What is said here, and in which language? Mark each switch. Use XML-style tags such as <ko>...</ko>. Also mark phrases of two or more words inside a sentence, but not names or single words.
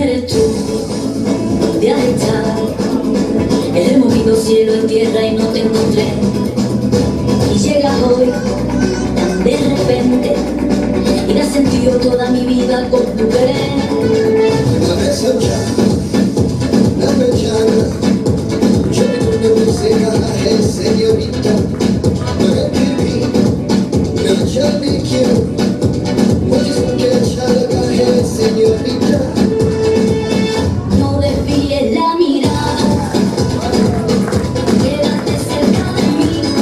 <es>tú de alejar. He movido cielo y tierra y no te encontré. Y llegas hoy tan de repente y me has sentido toda mi vida con tu querer.</es> <hi>हमें समझा न पहचाना जो तूने मुझसे कहा है सेñorita, मगर फिर भी न जाने क्यों मुझे सुन के अच्छा लगा है señorita.</hi> <es>No desvíes la mirada, quédate cerca de mí.</es>